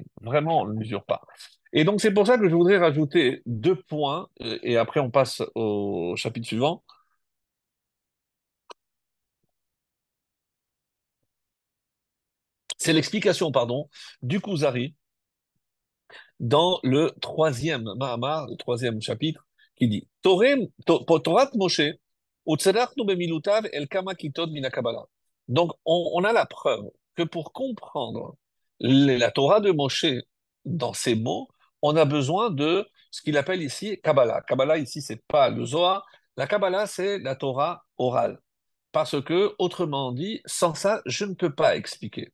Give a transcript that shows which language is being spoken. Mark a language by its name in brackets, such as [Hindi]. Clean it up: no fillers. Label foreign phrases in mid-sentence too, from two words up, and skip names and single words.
[French] Vraiment, on ne le mesure pas. Et donc c'est pour ça que je voudrais rajouter deux points, et après on passe au chapitre suivant. C'est l'explication, pardon, du Kuzari dans le troisième Mahamar, le troisième chapitre, qui dit [Hebrew] תורת משה, וצריכנו במילותיו אל כמה כיתוד מנה קבלה. [French] Donc, on a la preuve que pour comprendre la Torah de Moshe dans ces mots, on a besoin de ce qu'il appelle ici Kabbalah. Kabbalah, ici, c'est pas le Zohar. La Kabbalah, c'est la Torah orale. Parce que, autrement dit, sans ça, je ne peux pas expliquer.